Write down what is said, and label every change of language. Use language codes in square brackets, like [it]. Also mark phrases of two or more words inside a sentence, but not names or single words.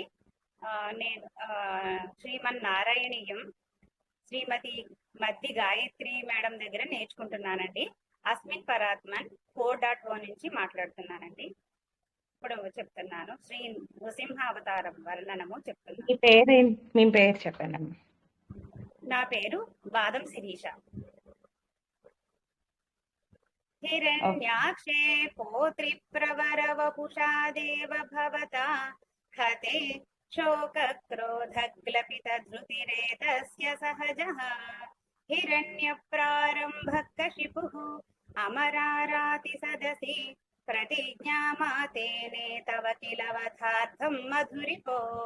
[te] నేను శ్రీమన్నారాయణీయం శ్రీమతి మద్ది గాయత్రి మేడం దగ్గర నేర్చుకుంటున్నానండి. అస్మిన్ పరాత్మన్ 4.0 నుంచి మాట్లాడుతున్నానండి. ఇప్పుడు చెప్తున్నాను, శ్రీ నృసింహ అవతారం వర్ణనము చెప్తున్నాను. మీ పేరు చెప్పండి. నా పేరు బాదం శిరీష. [sa] हिरण्याक्षे पौत्रिप्रवरवपुषा देव भवता हते शोकक्रोधग्लपितधृतिरेतस्य सहजः हिरण्यप्रारम्भः कशिपुः अमराराति सदसि प्रतिज्ञामातेने तव किल वधार्थं मधुरिपो